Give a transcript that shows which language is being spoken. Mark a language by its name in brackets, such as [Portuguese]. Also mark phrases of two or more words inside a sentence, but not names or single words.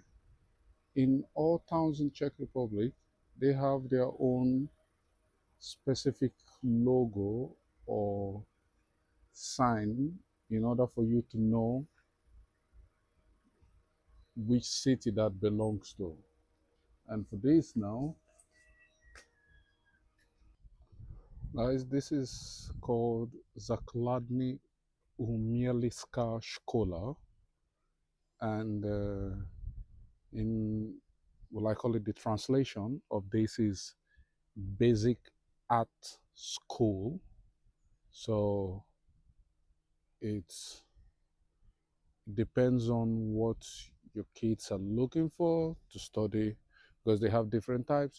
[English] In all towns in Czech Republic, they have their own specific logo or sign in order for you to know which city that belongs to. And for this now, guys, this is called [Czech] Zakladní umělecká škola, [English] and in well, I call it the translation of this is basic art school. So it's depends on what your kids are looking for to study, because they have different types.